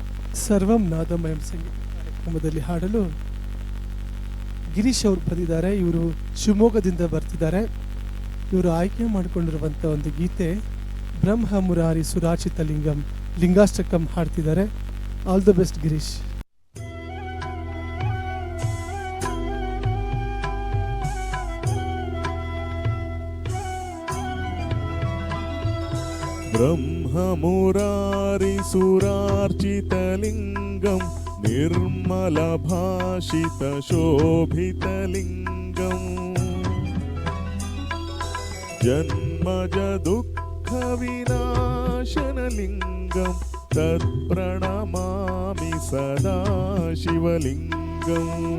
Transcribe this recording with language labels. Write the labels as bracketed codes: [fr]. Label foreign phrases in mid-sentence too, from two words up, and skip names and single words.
[kn] ಸರ್ವಂ ನಾದಮಯಂ ಸಂಗೀತ ಕಾರ್ಯಕ್ರಮದಲ್ಲಿ ಹಾಡಲು ಗಿರೀಶ್ ಅವರು ಬಂದಿದ್ದಾರೆ. ಇವರು ಶಿವಮೊಗ್ಗದಿಂದ ಬರ್ತಿದ್ದಾರೆ. ಇವರು ಆಯ್ಕೆ ಮಾಡಿಕೊಂಡಿರುವಂಥ ಒಂದು ಗೀತೆ ಬ್ರಹ್ಮ ಮುರಾರಿ ಸುರಾಚಿತ ಲಿಂಗಂ ಲಿಂಗಾಷ್ಟಕಂ ಹಾಡ್ತಿದ್ದಾರೆ. [en] All the best Girish. [sa] ब्रह्ममुरारि सुरार्चितलिङ्गं निर्मलभाषितशोभितलिङ्गम् जन्मजदुःखविनाशनलिङ्गं तत्प्रणमामि सदा शिवलिङ्गम्